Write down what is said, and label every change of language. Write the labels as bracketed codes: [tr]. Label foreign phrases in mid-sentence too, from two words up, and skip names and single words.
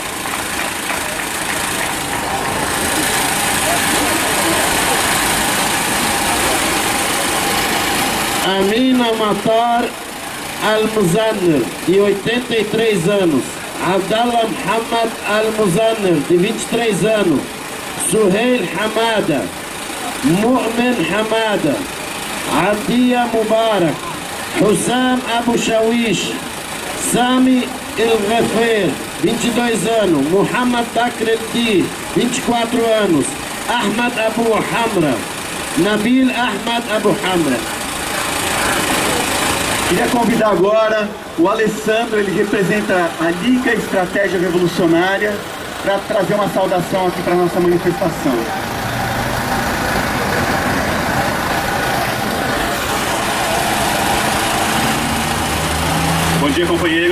[pt] Amina Matar Al-Muzanner, de 83 anos. Abdallah Muhammad Al-Muzanner, de 23 anos. Suheil Hamada. Mu'min Hamada. Adia Mubarak. Hussam Abu Shawish. Sami El-Ghafir, 22 anos. Muhammad Bakr El-Di, 24 anos. Ahmad Abu Hamra. Nabil Ahmad Abu Hamra. Queria convidar agora o Alessandro, ele representa a Liga Estratégia Revolucionária, para trazer uma saudação aqui para a nossa manifestação. Bom dia, companheiros.